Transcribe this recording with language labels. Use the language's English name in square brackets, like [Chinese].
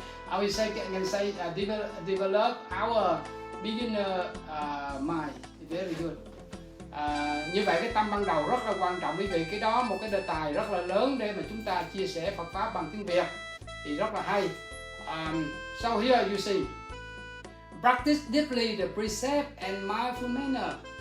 [English] I will say, can say develop our beginner mind. Very good. [Vietnamese] Như vậy cái tâm ban đầu rất là quan trọng quý vị. Cái đó một cái đề tài rất là lớn để mà chúng ta chia sẻ Phật pháp bằng tiếng Việt thì rất là hay. [English] So here you see, practice deeply the precept and mindful manner.